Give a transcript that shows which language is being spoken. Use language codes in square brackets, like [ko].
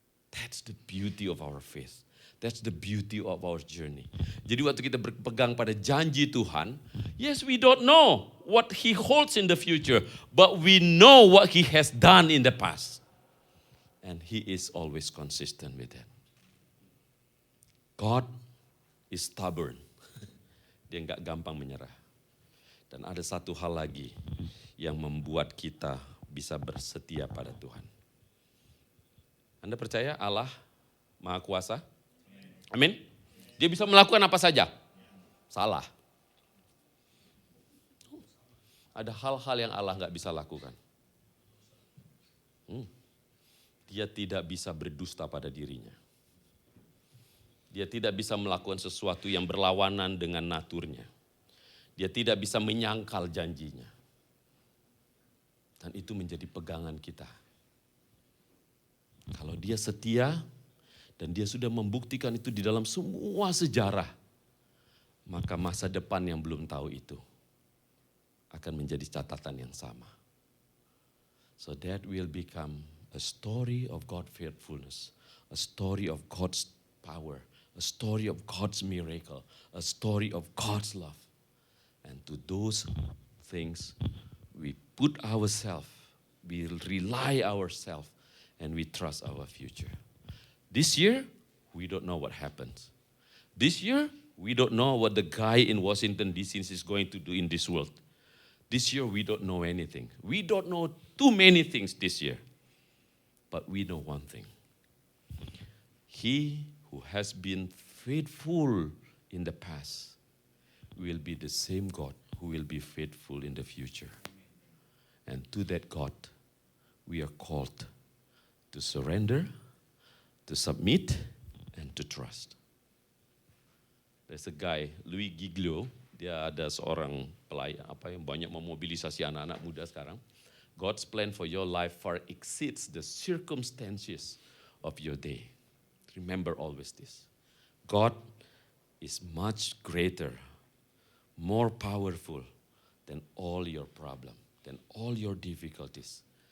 [en] That's the beauty of our faith. That's the beauty of our journey. [id] Jadi waktu kita berpegang pada janji Tuhan, [en] yes, we don't know what He holds in the future, but we know what He has done in the past. And He is always consistent with that. God is stubborn. [id] Dia nggak gampang menyerah. Dan ada satu hal lagi yang membuat kita bisa bersetia pada Tuhan. Anda percaya Allah Maha Kuasa? Amin. Dia bisa melakukan apa saja. Salah. Ada hal-hal yang Allah nggak bisa lakukan. Dia tidak bisa berdusta pada dirinya. Dia tidak bisa melakukan sesuatu yang berlawanan dengan naturnya. Dia tidak bisa menyangkal janjinya. Dan itu menjadi pegangan kita. Kalau Dia setia, dan Dia sudah membuktikan itu di dalam semua sejarah, maka masa depan yang belum tahu itu akan menjadi catatan yang sama. [en] So that will become a story of God's faithfulness, a story of God's power, a story of God's miracle, a story of God's love. And to those things, we put ourselves, we rely ourselves, and we trust our future. This year, we don't know what happens. This year, we don't know what the guy in Washington, D.C. is going to do in this world. This year, we don't know anything. We don't know too many things this year. But we know one thing. He who has been faithful in the past will be the same God who will be faithful in the future. And to that God, we are called to surrender, to submit, and to trust. There's a guy, [id] Louis Giglio, dia ada seorang pelayan yang banyak memobilisasi anak-anak muda sekarang. [en] God's plan for your life far exceeds the circumstances of your day. Remember always this. God is much greater, more powerful than all your problems, than all your difficulties.